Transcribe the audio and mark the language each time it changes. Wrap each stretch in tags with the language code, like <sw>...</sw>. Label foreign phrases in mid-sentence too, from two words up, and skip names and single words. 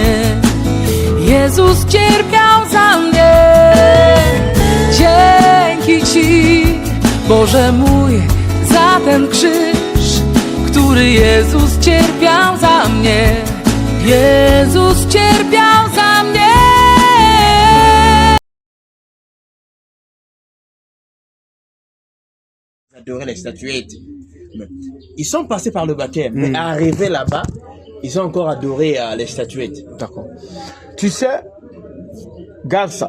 <pl>Jezus cierpiał za mnie. Dzięki Ci, Boże mój, za ten krzyż, który Jezus cierpiał za mnie. Jezus cierpiał za mnie.</pl> <fr>Adorer les statuettes. Ils sont passés par le baptême, mais arrivés là-bas, ils ont encore adoré les statuettes. D'accord. Tu sais, garde ça.</fr>